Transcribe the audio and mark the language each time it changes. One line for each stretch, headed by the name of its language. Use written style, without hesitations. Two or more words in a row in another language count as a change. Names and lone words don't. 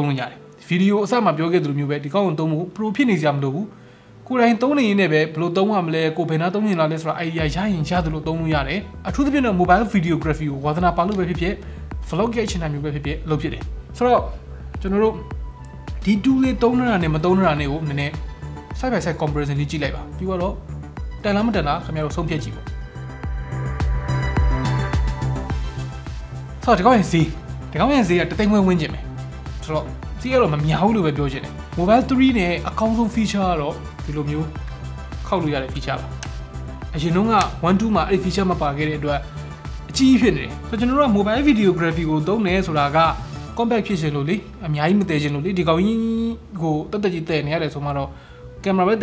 Burmese: လို့ရတယ်ဗီဒီယိုအစမှပြောခဲ့သလိုမျိုးပဲဒီကောက်ကိုသုံးဖို့ pro ဖြစ်နေစရာမလိုဘူးကိုယ်တိုင်သုံးနေရင်းနဲ့ပဲဘယ်လိုသုံးရမလဲကိုဘယ်နာသုံးနေလားလဲဆိုတာ idea ရရင်ရသလိုသုံးလို့ရတယ်အထူးသဖြင့်တော့
English: mobile videography
Burmese: ကိုဝါသနာပါလို့ပဲဖြစ်ဖြစ် vlog ရိုက်ချင်တာမျိုးပဲဖြစ်ဖြစ်လုပ်ဖြစ်တယ်ဆိုတော့ကျွန်တော်တို့ဒီ tool လေးသုံးနေတာနဲ့မသုံးနေတာနဲ့ကိုနည်းနည်း
English: side by side comparison
Burmese: လေးကြည့်လိုက်ပါပြီးတော့တန်လားမတန်လားခင်ဗျားတို့ဆုံးဖြတ်ကြည့်ပေါ့ ဆိုတော့ဒီကောက်ရင်ဈေးကတသိန်းဝန်းကျင်ပဲဆိုတော့စီးကတော့မများဘူးလို့ပဲပြောချင်တယ် Mobile 3နဲ့အကောင်းဆုံး feature ကတော့ဒီလိုမျိုးခောက်လို့ရတဲ့ feature ပါအရင်တုန်းက 1.2 မှာအဲ့ဒီ feature မပါခဲ့တဲ့အတွက်အကြီးဖြစ်နေတယ်ဆိုတော့ကျွန်တော်တို့က
English: mobile videography
Burmese: ကိုသုံးနေဆိုတာက compact ဖြစ်ရှင်လို့လေအများကြီးမတည်ချင်လို့လေဒီကောင်ကြီးကိုတက်ကြီးတည်နေရတယ်ဆိုမှတော့ကင်မရာပဲတ